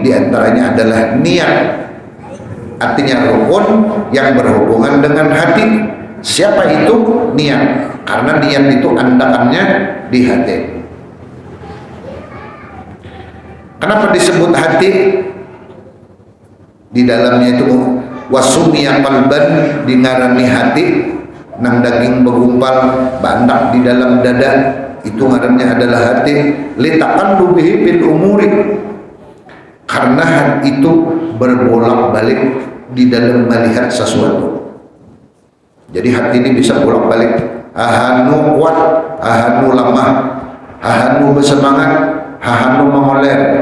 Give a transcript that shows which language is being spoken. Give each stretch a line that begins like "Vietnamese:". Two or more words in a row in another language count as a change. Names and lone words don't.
Indonesian: Di antaranya adalah niat. Artinya rukun yang berhubungan dengan hati. Siapa itu? Niat. Karena niat itu andakannya di hati. Kenapa disebut hati?
Banjar: Di dalamnya itu
Arabic: وسمي قلبا,
Banjar: dingarani hati, nang daging bergumpal bandak di dalam dada, itu ngarannya adalah hati.
Arabic: لتقلبه بالأمور,
Indonesian: karena hati itu berbolak-balik di dalam melihat sesuatu.
Banjar: Jadi hati ini bisa bolak-balik, ahanu kuat, ahanu lemah, ahanu bersemangat, ahanu mengoler.